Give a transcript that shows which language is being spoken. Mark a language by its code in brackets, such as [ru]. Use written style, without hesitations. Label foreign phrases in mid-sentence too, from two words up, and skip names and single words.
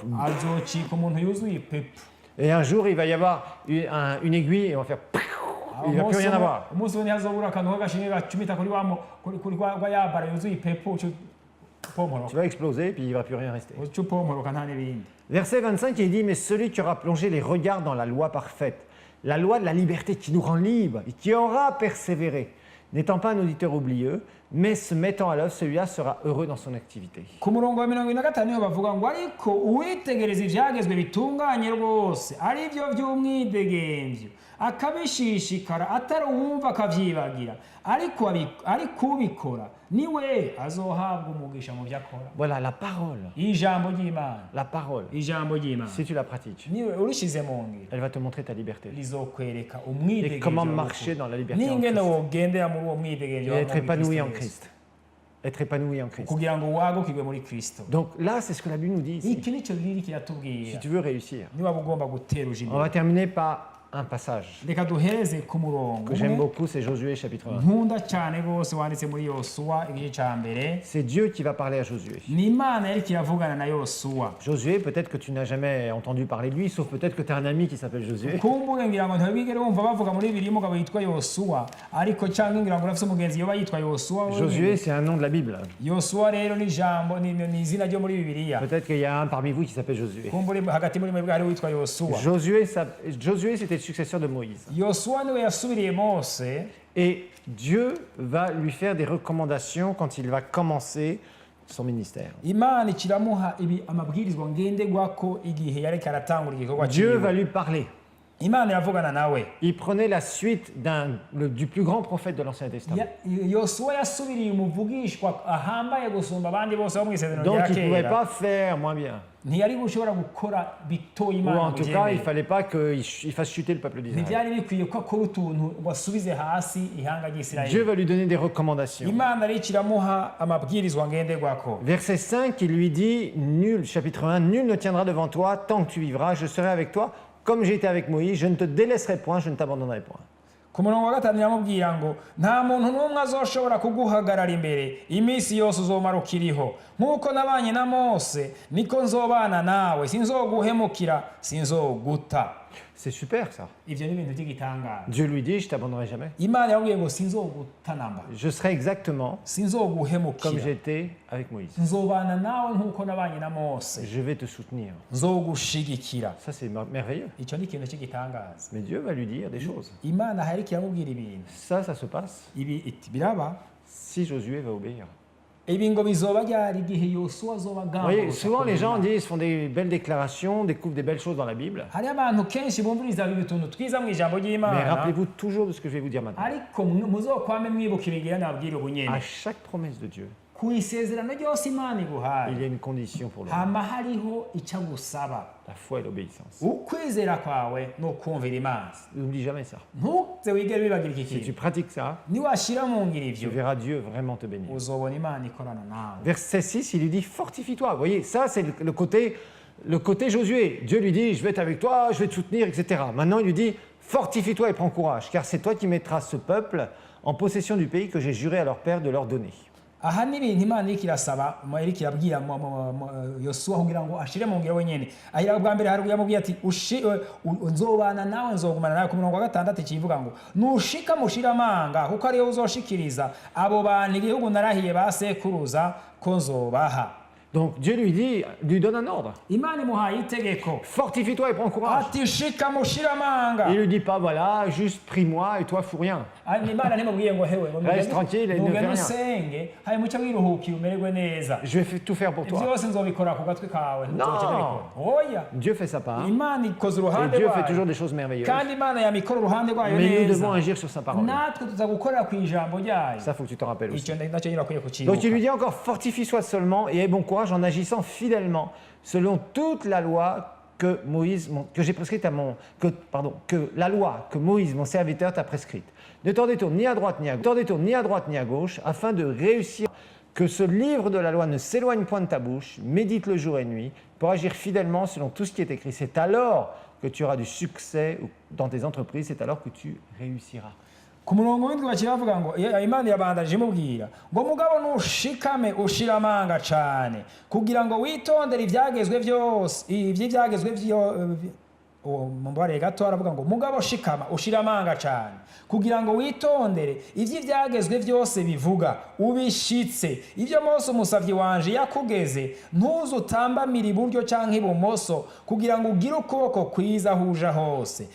[rn] azocika umuntu yuzuye ipepu [fr] Et un jour, il va y avoir une aiguille et on va faire... Il ne va plus rien avoir. [rn] umunsi umwe ntihazobura akantu k'agashinge gacumita kuri rwa yabara yuzuye ipepu upomporoka [fr] Tu vas exploser et puis il ne va plus rien rester. [rn] uca upomporoka nta n'ibindi [fr] Verset 25, il dit, mais celui qui aura plongé les regards dans la loi parfaite, la loi de la liberté qui nous rend libres et qui aura persévéré, n'étant pas un auditeur oublieux, mais se mettant à l'œuvre, celui-là sera heureux dans son activité. [rn] ku murongo wa 45 niho bavuga ngo ariko uwitegereza ivyagezwe bitunganye rwose ari byo by'umwidegemvyo akabishishikara atari uwumva akavyibagira ariko ubikora niwe azohabwa umugisha mu vyo akora [fr] Voilà, la parole. [rn] ijambo ry'imana [fr] La parole. [rn] ijambo ry'imana [fr] Si tu la pratiques, [rn] niwe urishize mu ngiro [fr] elle va te montrer ta liberté. [rn] rizokwereka [fr] Et [rn] umwidegemvyo [fr] comment marcher dans la liberté en [rn] n'ingene [fr] Christ. [rn] wogendera muri uwo mwidegemvyo [fr] Et être épanoui en Christ. Être épanoui en Christ. [rn] kugira ngo wagukirwe muri kristo [fr] Donc là, c'est ce que la Bible nous dit ici. [rn] iki nico riri [fr] Si [rn] kiratubwira [fr] tu veux réussir. [rn] niba ugomba gutera uja [fr] On [rn] imbere [fr] va terminer par un passage [rn] reka duhereze ku murongo [fr] que j'aime [rn] umwe [fr] beaucoup, c'est Josué chapitre 1. [rn] nkunda cyane rwose wanditse muri yosuwa igice cya mbere [fr] C'est Dieu qui va parler à Josué. [rn] ni imana yariko iravugana na yosuwa [fr] Josué, peut-être que tu n'as jamais entendu parler de lui, sauf peut-être que tu as un ami qui s'appelle Josué. [rn] kumbure ngira ngo ntibigere wumva bavuga muri bibiri umugabo yitwa yosuwa ariko cyangwa ngira ngo urafise umugenzi yoba yitwa yosuwa [fr] Josué, c'est un nom de la Bible. [rn] yosuwa rero ni ijambo ni izina ryo muri bibiliya [fr] Peut-être qu'il y a un parmi vous qui s'appelle Josué. [rn] kumbure hagati muri mwebwe hariho witwa yosuwa [fr] Josué, c'était le successeur de Moïse. [rn] yosuwa niwe yasubiriye mose [fr] Et Dieu va lui faire des recommandations quand il va commencer son ministère. [rn] imana ikiramuha amabwirizwa ngenderwako igihe yariko aratangura igikorwa [fr] Dieu [rn] ciwe [fr] va lui parler. [rn] imana iravugana nawe [fr] Il prenait la suite du plus grand prophète de l'Ancien Testament. [rn] yosuwa yasubiriye umuvugishwa ahambaye gusumba abandi bose bo mu isezerano [fr] Donc [rn] rya [fr] il ne pouvait [rn] kera [fr] pas faire moins bien. [rn] ntiyari gushobora gukora bitoya [fr] Ou [rn] imana [fr] en [rn] ngo [fr] tout cas, il ne [rn] ibyemere. [fr] fallait pas qu'il fasse chuter le peuple d'Israël. [rn] ntibyari bikwiye ko akora utuntu ngo asubize hasi ihanga [fr] Dieu [rn] ry'isirayeli [fr] va lui donner des recommandations. [rn] imana rero ikiramuha amabwirizwa ngenderwako [fr] Verset 5, il lui dit, chapitre 1, nul ne tiendra devant toi tant que tu vivras, je serai avec toi, comme j'ai été avec Moïse, je ne te délaisserai point, je ne t'abandonnerai point. [rn] ku murongo wa gatanu yamubwira ngo nta muntu n'umwe azoshobora kuguhagarara imbere iminsi yose uzomara ukiriho nk'uko nabanye na mose niko nzobana nawe sinzoguhemukira sinzoguta [fr] C'est super ça. [rn] ivyo ni ibintu by'igitangaza [fr] Dieu lui dit, je t'abandonnerai jamais. [rn] imana yamubwiye ngo sinzoguta namba [fr] Je serai exactement comme [rn] sinzoguhemukira [fr] j'étais avec Moïse. [rn] nzobana nawe nk'uko nabanye na mose [fr] Je vais te soutenir. [rn] nzogushigikira [fr] Ça, c'est merveilleux. [rn] icyo ni ikintu cy'igitangaza [fr] Mais Dieu va lui dire des choses. [rn] imana hariko iramubwira ibintu [fr] Ça se passe [rn] ibi iti biraba [fr] si Josué va obéir. [rn] ibi ngo bizoba ryari igihe yosuwa azoba [fr] Vous voyez, [rn] agamburuka [fr] souvent les gens [rn] kumenya. [fr] disent, font des belles déclarations, découvrent des belles choses dans la Bible. [rn] hariho abantu kenshi bumviriza utuntu twiza mu ijambo [fr] Mais [rn] ry'imana [fr] rappelez-vous toujours de ce que je vais vous dire maintenant. [rn] ariko muzokwame mwibuka ibigira nabwira ubu nyene [fr] À chaque promesse de Dieu, [rn] ku isezerano ryose imana [fr] il [rn] iguhaye [fr] y a une condition pour l'homme. [rn] hama hariho icyo agusaba [fr] La foi et l'obéissance. [rn] ukwizera kwawe ni ukumvira imana [fr] N'oublie jamais ça. [rn] ntuze wigere wibagira iki [fr] Si tu [rn] kintu [fr] pratiques ça, [rn] niwashira mu ngiro [fr] tu [rn] ivyo [fr] verras Dieu vraiment te bénir. [rn] uzobona imana ikorana nawe [fr] Verset 6, il lui dit fortifie-toi. Vous voyez, ça c'est le côté le côté Josué. Dieu lui dit, je vais être avec toi, je vais te soutenir, etc. Maintenant, il lui dit, fortifie-toi et prends courage, car c'est toi qui mettras ce peuple en possession du pays que j'ai juré à leur père de leur donner. [rn] aha ni ibintu imana iriko irasaba iriko irabwira yosuwa kugira ngo ashire mu ngiro wenyene. Ahira bwa mbere hari yamubwiye ati nzobana nawe nzogumana nawe. Ku murongo wa 6 kivuga ngo nushika mushira amanga kuko ariyo uzoshikiriza abo bantu igihugu narahiye basekuruza ko nzobaha. [fr] Donc Dieu lui donne un ordre. [rn] Imana imuhaye itegeko [fr] Fortifie-toi et prends courage. [rn] ati shika mushira amanga. [fr] Il lui dit pas, voilà, juste prie-moi et toi fous rien. [rn] Imana ntimubwiye ngo hewe [fr] Reste tranquille et ne fais rien. [rn] usenge hanyuma uce wiruhukire umererwe neza. [fr] Je vais tout faire pour toi. [rn] Byose nzobikora ku gatwe kawe. Oya, [fr] Dieu fait sa part. [rn] Imana ikoze [fr] Et [rn] uruhande [fr] Dieu fait [rn] rwayo [fr] toujours des choses merveilleuses. [rn] kandi Imana yamikora uruhande rwayo [fr] Mais nous [rn] neza. [fr] devons agir sur sa parole. [rn] Natwe tuza gukorera ku ijambo ryayo. [fr] Ça, faut que tu t'en rappelles aussi. [rn] Icyo nacyo nyine akwiye [fr] Donc [rn] kukibuka. [fr] il lui dit encore, fortifie-toi seulement et aie bon courage en agissant fidèlement selon toute la loi que j'ai prescrite que la loi que Moïse, mon serviteur, t'a prescrite. Ne t'en détourne ni à droite ni à gauche, afin de réussir, que ce livre de la loi ne s'éloigne point de ta bouche, médite le jour et nuit, pour agir fidèlement selon tout ce qui est écrit. C'est alors que tu auras du succès dans tes entreprises, c'est alors que tu réussiras. [rn] Ku murongo w'indwi bakiravuga ngo Imana yabandanije imubwira ngo mugabo nushikame ushira amanga cane kugira ngo witondere ivyagezwe byose ivy'ivyagezwe mubare gato aravuga ngo mugabo shikama ushira amanga cane kugira ngo witondere ivy'ivyagezwe byose bivuga ubishitse ivyo Mose umusavyi wanje yakugeze ntuze utambamira iburyo canke ibumoso kugira ngo ugire ukuboko kwiza huja hose.